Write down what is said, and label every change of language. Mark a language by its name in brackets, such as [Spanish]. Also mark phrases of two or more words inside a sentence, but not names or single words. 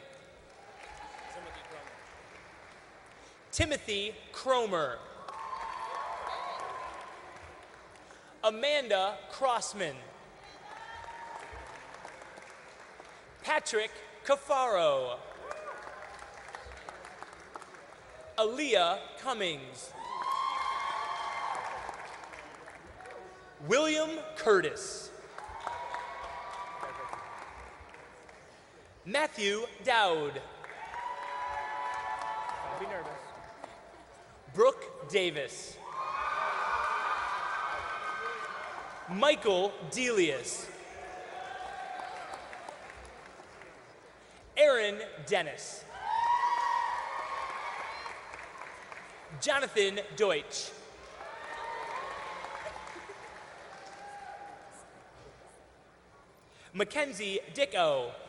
[English] Timothy Cromer. Amanda Crossman. Patrick Cafaro. Aaliyah Cummings. William Curtis. Matthew Dowd. Don't be nervous. Brooke Davis. Michael Delius. Aaron Dennis. Jonathan Deutsch. Mackenzie Dicko.